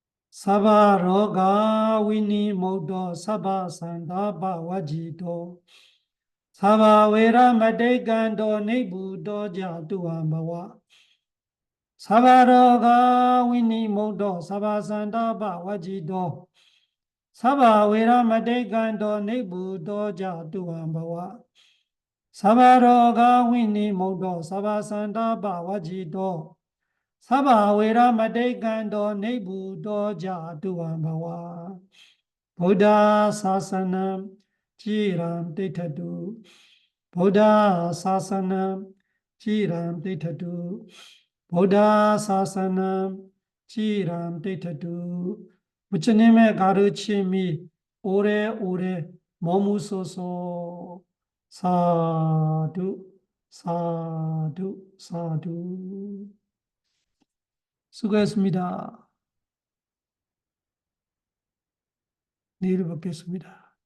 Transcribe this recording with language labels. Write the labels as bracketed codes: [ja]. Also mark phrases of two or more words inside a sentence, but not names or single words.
[pi] sabbaroga vinimutto sabbasantāpa vajjito sabbavera matikkanto nibbuto ca tuvaṃ bhava sabbaroga vinimutto sabbasantāpa vajjito sabbavera matikkanto nibbuto ca tuvaṃ bhava sabbaroga vinimutto sabbasantāpa vajjito sabbavera matikkanto nibbuto ca tuvaṃ bhava Buddha Sasanam Chiram Tithadu Buddha Sasanam Chiram Tithadu Buddha Sasanam Chiram Tithadu [ko] 부처님의 가르침이 오래오래 머무소서 [pi] sādhu sādhu sādhu [ko] 수고했습니다. 내일 뵙겠습니다.